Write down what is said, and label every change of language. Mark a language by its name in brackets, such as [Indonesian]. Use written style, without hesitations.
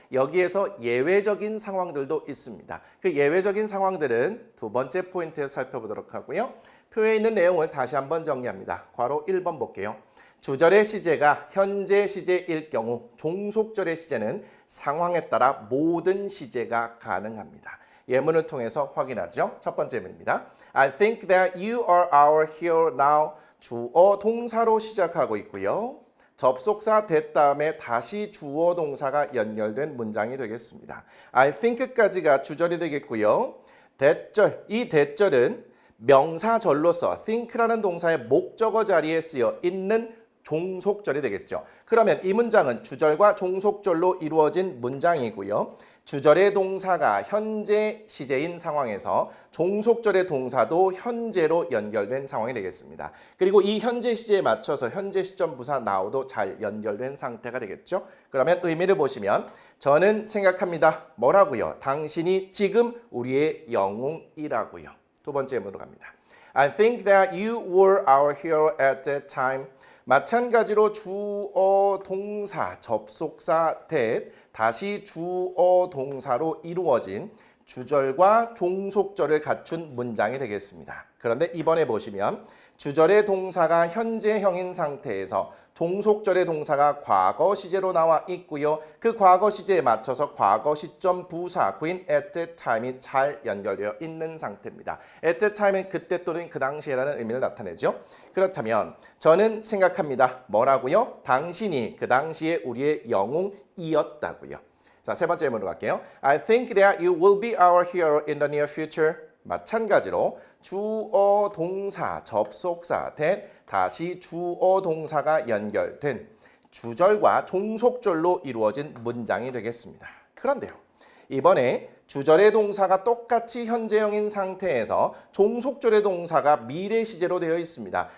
[Korean] 여기에서 예외적인 상황들도 있습니다. 그 예외적인 상황들은 두 번째 포인트에서 살펴보도록 하고요. 표에 있는 내용을 다시 한번 정리합니다. 괄호 1번 볼게요. 주절의 시제가 현재 시제일 경우 종속절의 시제는 상황에 따라 모든 시제가 가능합니다. 예문을 통해서 확인하죠. 첫 번째 예문입니다. [English] I think that you are our hero now. [Korean] 주어 동사로 시작하고 있고요. 접속사 that 다음에 다시 주어 동사가 연결된 문장이 되겠습니다. [English] I think [Korean] 까지가 주절이 되겠고요. that절, 이 that절은 명사절로서 think라는 동사의 목적어 자리에 쓰여 있는 종속절이 되겠죠. 그러면 이 문장은 주절과 종속절로 이루어진 문장이고요. 주절의 동사가 현재 시제인 상황에서 종속절의 동사도 현재로 연결된 상황이 되겠습니다. 그리고 이 현재 시제에 맞춰서 현재 시점 부사 now도 잘 연결된 상태가 되겠죠. 그러면 의미를 보시면 저는 생각합니다. 뭐라고요? 당신이 지금 우리의 영웅이라고요. 두 번째 예문으로 갑니다. [English] I think that you were our hero at that time. [Korean] 마찬가지로 주어 동사 접속사 that 다시 주어 동사로 이루어진 주절과 종속절을 갖춘 문장이 되겠습니다. 그런데 이번에 보시면 주절의 동사가 현재형인 상태에서 종속절의 동사가 과거 시제로 나와 있고요. 그 과거 시제에 맞춰서 과거 시점 부사 구인 [English] at that time [Korean] 이 잘 연결되어 있는 상태입니다. [English] at that time [Korean] 은 그때 또는 그 당시에라는 의미를 나타내죠. 그렇다면 저는 생각합니다. 뭐라고요? 당신이 그 당시에 우리의 영웅이었다고요. 자, 세 번째 예문으로 갈게요. [English] I think that you will be our hero in the near future. [Korean] 마찬가지로 주어 동사 접속사 that 다시 주어 동사가 연결된 주절과 종속절로 이루어진 문장이 되겠습니다. 그런데요. 이번에 주절의 동사가 똑같이 현재형인 상태에서 종속절의 동사가 미래 시제로 되어 있습니다.